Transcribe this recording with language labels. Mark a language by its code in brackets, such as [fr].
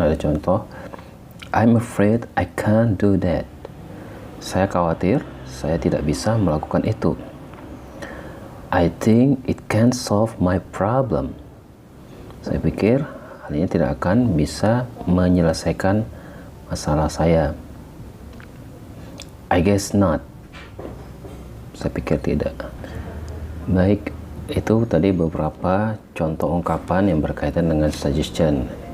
[id] Ada contoh, [en] I'm afraid I can't do that. [id] Saya khawatir saya tidak bisa melakukan itu. [en] I think it can't solve my problem. [id] Saya pikir hal ini tidak akan bisa menyelesaikan masalah saya. [en] I guess not. [id] Saya pikir tidak. Baik, itu tadi beberapa contoh ungkapan yang berkaitan dengan suggestion.